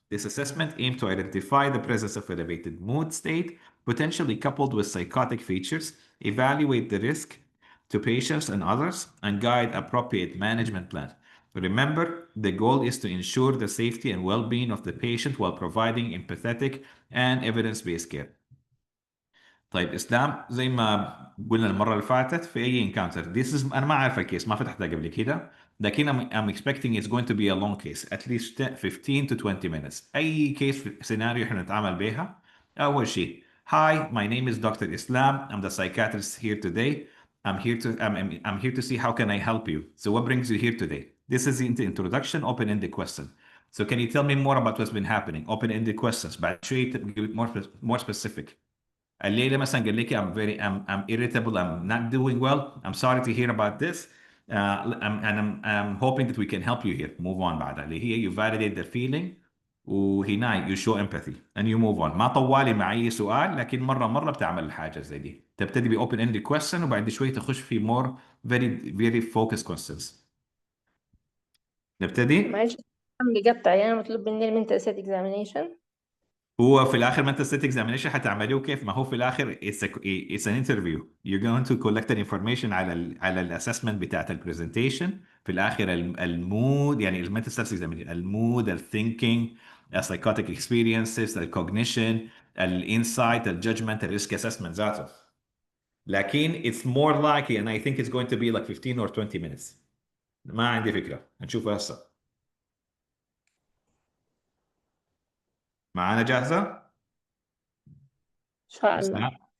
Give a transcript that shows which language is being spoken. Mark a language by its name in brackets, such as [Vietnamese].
[English] This assessment aims to identify the presence of elevated mood state, potentially coupled with psychotic features, evaluate the risk to patients and others, and guide appropriate management plan. Remember, the goal is to ensure the safety and well-being of the patient while providing empathetic and evidence-based care. [Arabic] طيب اسلام، زي ما قلنا المره اللي فاتت في اي انكاونتر، انا ما عارف الكيس، ما فتحتها قبل كده، [English] لكن I'm expecting it's going to be a long case, at least 15 to 20 minutes. [Arabic] أي [English] case scenario [Arabic] احنا نتعامل بيها. أول شيء, [English] hi, my name is Dr. Islam. I'm the psychiatrist here today. I'm here to see how can I help you. So what brings you here today? This is the introduction, open-ended question. So can you tell me more about what's been happening? Open-ended questions. [Arabic] بعد شوي [English] more specific. [Arabic] الليلة مثلا قال لك [English] I'm irritable, I'm not doing well. I'm sorry to hear about this. I'm hoping that we can help you here. Move on [Arabic] بعدها اللي هي [English] you validate their feeling [Arabic] وهنا [English] you show empathy and you move on. [Arabic] ما طوالي مع أي سؤال لكن مرة بتعمل الحاجة زي دي. تبتدي ب [English] open ended question [Arabic] وبعد شوي تخش في [English] more very focused questions. [Arabic] نبتدي؟ معلش بقطع يعني مطلوب مني المنتال ستيت اكزامينيشن. هو في الاخر [English] mental state examination [Arabic] حتعمليه كيف؟ ما هو في الاخر [English] it's an interview. You're going to collect the information [Arabic] على الاسسمنت بتاعت البرزنتيشن. في الاخر المود يعني [English] mental state examination, [Arabic] المود, الثينكينج, [English] psychotic experiences, [Arabic] الكوجنيشن, الانسايت, الجادجمنت, الريسك assessment ذاته. لكن [English] it's more likely and I think it's going to be like 15 or 20 minutes. [Arabic] ما عندي فكرة, هنشوفها هسه. معانا جاهزة؟ ان شاء الله. نعم.